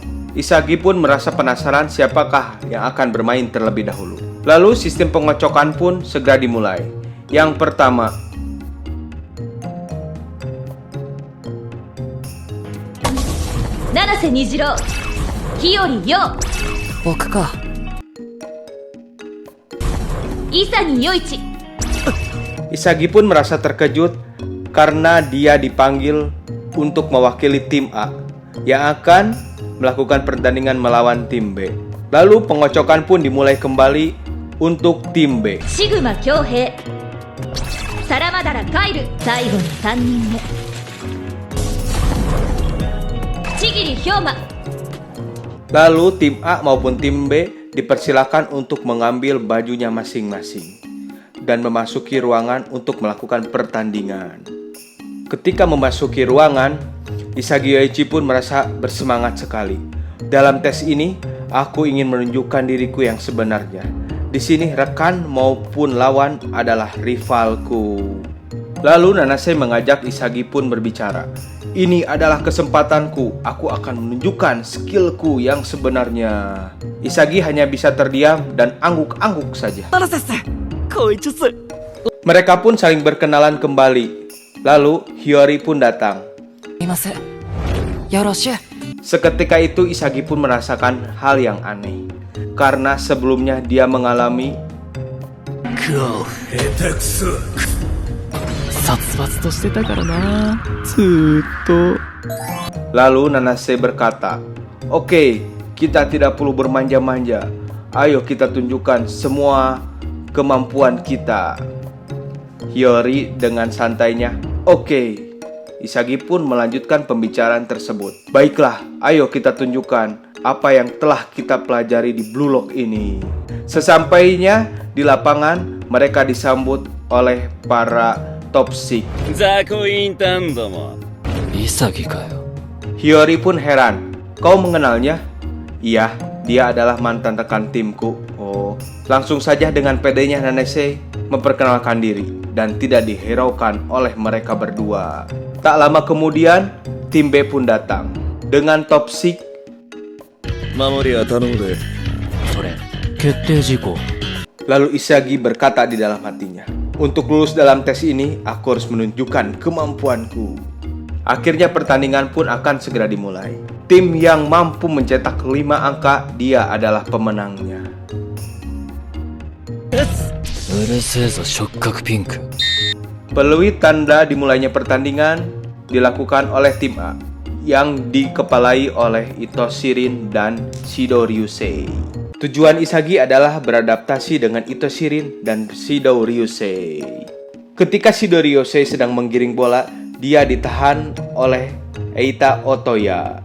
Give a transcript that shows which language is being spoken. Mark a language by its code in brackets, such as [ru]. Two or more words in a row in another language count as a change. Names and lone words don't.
[id] Isagi pun merasa penasaran siapakah yang akan bermain terlebih dahulu. Lalu sistem pengocokan pun segera dimulai. Yang pertama, Nanase Nijiro, Hiyori Yo, [ja] 僕か。 Isagi Yoichi. [id] Isagi pun merasa terkejut karena dia dipanggil untuk mewakili tim A yang akan melakukan pertandingan melawan tim B. Lalu pengocokan pun dimulai kembali untuk tim B. [ja] Shiguma Kyohei, Saramadara Kairu, 最後の3人目。Chigiri Hyoma. [id] Lalu tim A maupun tim B dipersilakan untuk mengambil bajunya masing-masing dan memasuki ruangan untuk melakukan pertandingan. Ketika memasuki ruangan, Isagi Yoichi pun merasa bersemangat sekali. Dalam tes ini, aku ingin menunjukkan diriku yang sebenarnya. Di sini rekan maupun lawan adalah rivalku. Lalu Nanase mengajak Isagi pun berbicara. Ini adalah kesempatanku, aku akan menunjukkan skillku yang sebenarnya. Isagi hanya bisa terdiam dan angguk-angguk saja. [ja] ナナ先生、こいつす。 [id] Mereka pun saling berkenalan kembali. Lalu Hiyori pun datang. [ja] すみません。よろしゅう。 [id] Seketika itu Isagi pun merasakan hal yang aneh. Karena sebelumnya dia mengalami [ja] 殺伐としてたからな。ずーっと。 [id] Lalu Nanase berkata, "Oke, kita tidak perlu bermanja-manja. Ayo kita tunjukkan semua kemampuan kita." Hiyori dengan santainya, "Oke." Isagi pun melanjutkan pembicaraan tersebut. "Baiklah, ayo kita tunjukkan apa yang telah kita pelajari di Blue Lock ini." Sesampainya di lapangan, mereka disambut oleh para top 6. [ja] 雑魚インターンども。潔かよ。 [id] Hiyori pun heran. "Kau mengenalnya?" "Iya, dia adalah mantan rekan timku." "Oh." Langsung saja dengan pedenya Nanase memperkenalkan diri dan tidak dihiraukan oleh mereka berdua. Tak lama kemudian, tim B pun datang dengan top 6. [ja] 守りは頼むで。それ、決定事項。 [id] Lalu Isagi berkata di dalam hatinya, "Untuk lulus dalam tes ini, aku harus menunjukkan kemampuanku." Akhirnya pertandingan pun akan segera dimulai. Tim yang mampu mencetak 5 angka, dia adalah pemenangnya. [ja] うるせえぞ、触覚ピンク。 [id] Peluit tanda dimulainya pertandingan dilakukan oleh tim A yang dikepalai oleh Ito Shirin dan Shido Ryusei. Tujuan Isagi adalah beradaptasi dengan Ito Shirin dan Shido Ryusei. Ketika Shido Ryusei sedang menggiring bola, dia ditahan oleh Eita Otoya.